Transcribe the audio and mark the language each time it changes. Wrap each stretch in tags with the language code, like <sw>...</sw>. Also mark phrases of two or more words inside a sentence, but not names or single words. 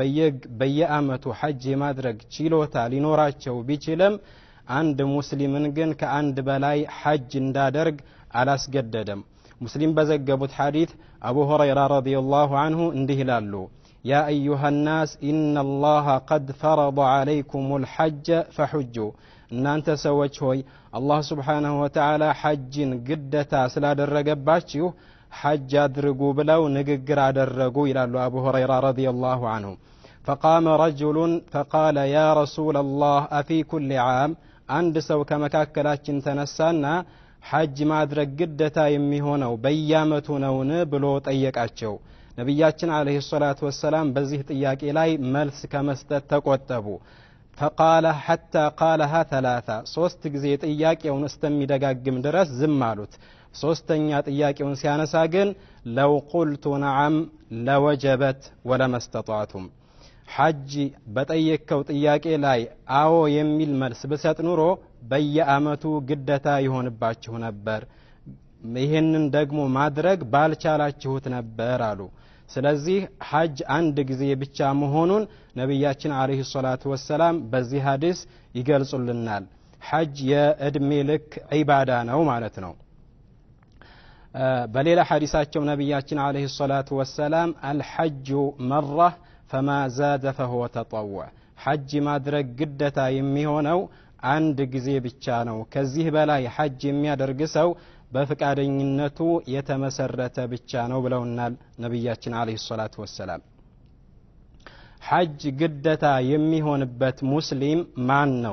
<am>በየአመቱ ሐጅ የማድረግ ችሎታ ሊኖራቸው ቢችልም አንድ ሙስሊምን ግን ከአንድ በላይ ሐጅ እንዳደርግ አላስገደደም። ሙስሊም በዘገቡት ሐዲስ አቡ ሁረይራ</am> <ar>رضي الله عنه</ar> <am>እንዲህ ይላሉ፣</am> <ar>يا أيها الناس إن الله قد فرض عليكم الحج فحجوا፣</ar> <am>እናንተ ሰዎች ሆይ አላህ</am> <ar>سبحانه وتعالى</ar> <am>ሐጅን ግዴታ ስላደረገባችሁ ሐጅ አድርጉ ብለው ንግግር አደረጉ ይላሉ አቡ ሁረይራ ረዲየላሁ ዐንሁ።</am> <ar>فقام رجل فقال يا رسول الله أفي كل عام</ar> <am>አንድ ሰው ከመካከላችን ተነሳና ሐጅ ማድረግ ግዴታ የሚሆነው በየአመቱ ነውን ብሎ ጠየቃቸው። ነብያችን</am> <ar>عليه الصلاة والسلام</ar> <am>በዚህ ጥያቄ ላይ መልስ ከመስጠት ተቆጠቡ።</am> <ar>فقال حتى قالها ثلاثة</ar> <am>ሶስት ጊዜ ጥያቄውን እስከሚደጋግም ድረስ ዝም አሉት። ሶስተኛ ጥያቄውን ሲያነሳ ግን</am> <ar>لو قلت نعم لوجبت ولما استطعتم</ar> <am>ሐጅ በጠየቀው ጥያቄ ላይ አዎ የሚል መልስ በሰጥ ኑሮ በየአመቱ ግዴታ ይሆንባችሁ ነበር፣ ይሄንን ደግሞ ማድረግ ባልቻላችሁት ነበር አሉ። ስለዚህ ሐጅ አንድ ጊዜ ብቻ መሆኑን ነብያችን</am> <ar>عليه الصلاة والسلام</ar> <am>በዚህ ሐዲስ ይገልጹልናል። ሐጅ የእድሜ ልክ ዒባዳ ነው ማለት ነው። በሌላ ሐዲሳቸው ነብያችን</am> <ar>عليه الصلاة والسلام الحج مرة فما زاد فهو تطوع</ar> <am>ሐጅ ማድረግ ግዴታ የሚሆነው አንድ ጊዜ ብቻ ነው። ከዚህ በላይ ሐጅ የሚያደርግ ሰው በፍቃደኝነቱ የተመሰረተ ብቻ ነው ብለውናል ነብያችን</am> <ar>عليه الصلاة والسلام።</ar> <am>ሐጅ ግዴታ የሚሆንበት ሙስሊም ማን ነው?</am>